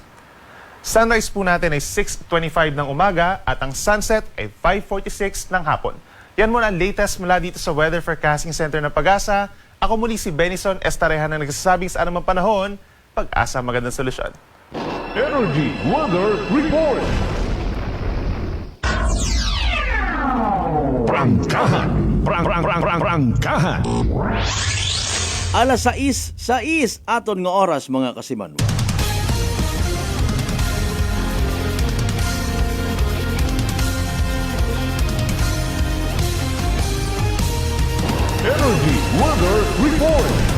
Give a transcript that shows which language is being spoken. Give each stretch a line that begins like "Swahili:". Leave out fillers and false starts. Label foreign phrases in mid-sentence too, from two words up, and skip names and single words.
Filipino: Sunrise po natin ay 6:25 ng umaga at ang sunset ay 5:46 ng hapon. Yan muna ang latest mula dito sa Weather Forecasting Center ng Pag-asa. Ako muli si Benison Estareha na nagsasabing sa anumang panahon, Pag-asa magandang solusyon. Energy Weather Report. Prangkahan. Prangkahan.
Aklanon: Alas 6 aton nga oras mga kasimanwa. Energy Weather Report.